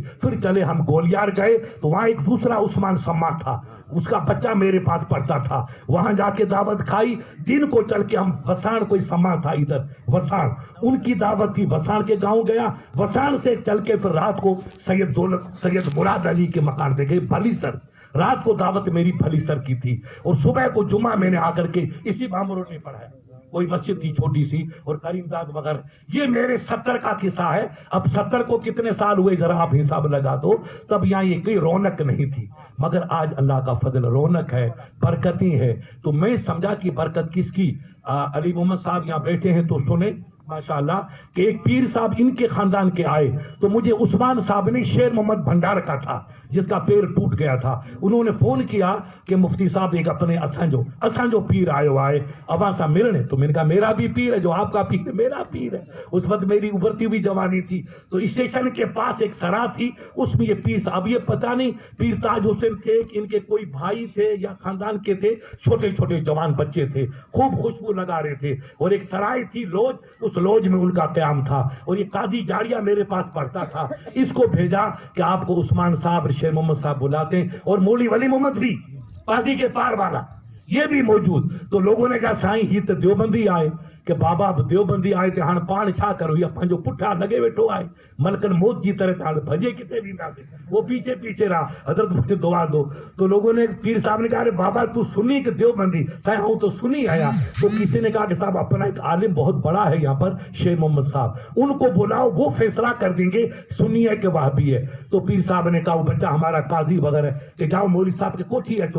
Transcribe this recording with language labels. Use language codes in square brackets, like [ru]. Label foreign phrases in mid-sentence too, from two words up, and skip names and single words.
[ur] پھر چلے ہم گولیار گئے تو وہاں ایک دوسرا عثمان سما تھا، اس کا بچہ میرے پاس پڑھتا تھا، وہاں جا کے دعوت کھائی، دن کو چل کے ہم وسان، کوئی سما تھا ادھر وسان، ان کی دعوت تھی، وسان کے گاؤں گیا، وسان سے چل کے پھر رات کو سید مراد علی کے مکان پہ گئے، بھلی سر، رات کو دعوت میری بھلی سر کی تھی، اور صبح کو جمعہ میں نے آ کر کے اسی بامروں نے پڑھایا، کوئی مسجد تھی چھوٹی سی، اور کریم داد وغیرہ۔ یہ میرے 70 کا قصہ ہے، اب 70 کو کتنے سال ہوئے ذرا آپ حساب لگا دو، تب یہاں یہ کوئی رونق نہیں تھی، مگر آج اللہ کا فضل، رونق ہے، برکتی ہے۔ تو میں سمجھا کہ برکت کس کی، علی محمد صاحب یہاں بیٹھے ہیں تو سنیں، ماشاءاللہ کہ ایک پیر صاحب ان کے خاندان کے آئے تو مجھے عثمان صاحب نے شیر محمد بھنڈار کا تھا جس کا پیر ٹوٹ گیا تھا، انہوں نے فون کیا کہ مفتی صاحب ایک اپنے [sd] असांजो पीर आयो आए [ur] ابا سا ملنے. تو میں نے کہا میرا بھی پیر ہے، جو آپ کا پیر ہے میرا پیر ہے۔ اس وقت میری ابھرتی ہوئی جوانی تھی، تو اسٹیشن کے پاس ایک سرا تھی، اس میں یہ پیر صاحب، اب یہ پتا نہیں پیر تاج حسین تھے کہ ان کے کوئی بھائی تھے یا خاندان کے تھے، چھوٹے چھوٹے جوان بچے تھے، خوب خوشبو لگا رہے تھے. اور ایک سرائے تھی لاج، اس لاج میں ان کا قیام تھا. اور یہ قاضی جاڑیا میرے پاس پڑھتا تھا، اس کو بھیجا کہ آپ کو عثمان صاحب شیر محمد صاحب بلاتے ہیں، اور مولی ولی محمد بھی قاضی کے پار والا یہ بھی موجود. تو لوگوں نے کہا [sd] साईं ही तो देवबंदी आए [ur] کہ بابا دیوبندی آئے تھے [sd] हाणे पाण छा करो, या पंहिंजो पुठा लगे वेठो आए मलकन [ur] موت کی طرح [sd] हाणे भजे किथे वेंदासीं। [ur] وہ پیچھے پیچھے رہا، حضرت مجھے دعا دو۔ تو لوگوں نے، پیر صاحب نے کہا ارے بابا تو سنی کہ دیوبندی? [sd] साईं हूं तो सुन्नी आया। [ur] تو کسی نے کہا کہ صاحب اپنا ایک عالم بہت بڑا ہے یہاں پر شیر محمد صاحب، ان کو بلاؤ، وہ فیصلہ کر دیں گے سنی ہے کہ وہابی ہے. تو پیر صاحب نے کہا وہ بچہ ہمارا قاضی وغیرہ کہ جاؤ مولی صاحب کے [sd] कोठी अचो।